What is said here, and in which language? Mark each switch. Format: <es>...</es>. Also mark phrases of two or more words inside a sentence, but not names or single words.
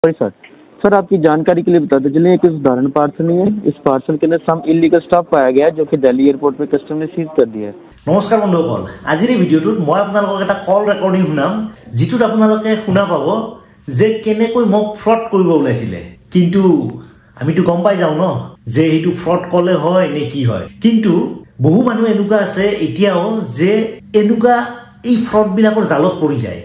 <hi>सॉरी सर। सर आपकी जानकारी के लिए बताते चलिए एक उदाहरण पार्सल नहीं है। इस पार्सल के अंदर</hi> <en>some illegal stuff</en> <hi>पाया गया है जो कि दिल्ली एयरपोर्ट में कस्टम ने सीज कर दिया है।</hi> <as>नमस्कार बंधुসকল, আজিৰ এই ভিডিঅ'টোত মই আপোনালোকক এটা</as> <en>call recording</en> <as>শুনাম, যিটোত আপোনালোকে শুনা পাব যে কেনেকৈ মোক ফ্ৰড কৰিব ওলাইছিলে। কিন্তু আমিতো গম পাই যাওঁ ন যে এইটো</as> <en>fraud call</en> <as>হয় নে কি হয়। কিন্তু বহু মানুহ এনেকুৱা আছে এতিয়াও যে এনেকুৱা এই ফ্ৰড বিলাকৰ জালত পৰি যায়।</as>